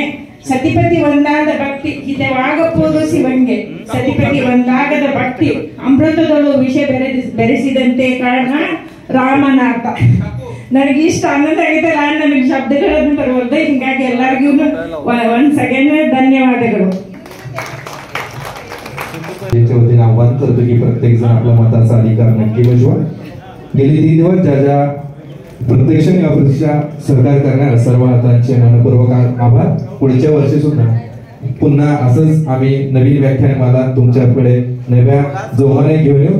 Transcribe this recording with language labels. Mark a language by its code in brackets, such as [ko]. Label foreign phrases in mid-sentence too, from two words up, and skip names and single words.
[kn] ಸತಿಪತಿ ಒಂದಾದ ಭಕ್ತಿ ಹಿತವಾಗಬಹುದು ಶಿವಂಗೆ, ಸತಿಪತಿ ಒಂದಾಗದ ಭಕ್ತಿ ಅಮೃತದಳು ವಿಷ ಬೆರೆಸಿದಂತೆ ಕಾರಣ ರಾಮನಾಥ. ನನಗೆ ಇಷ್ಟ ಆನಂದ ಆಗೈತಲ್ಲ, ನನಗೆ ಶಬ್ದಗಳನ್ನು ಬರುವುದು. ಹಿಂಗಾಗಿ ಎಲ್ಲರಿಗೂ ಒಂದ್ ಸೆಕೆಂಡ್ धन्यवादಗಳು. [mr] याच्या वतीने आव्हान करतो की प्रत्येक जण आपला मताचा अधिकार नक्की बजवा. गेली 3 दिवस ज्या प्रत्यक्ष आणि अप्रत्यक्ष सहकार्य करणाऱ्या सर्व हातांचे मनपूर्वक आभार. पुढच्या वर्षी सुद्धा पुन्हा असंच आम्ही नवीन व्याख्यानमाला तुमच्याकडे नव्या जोमाने घेऊन येऊ.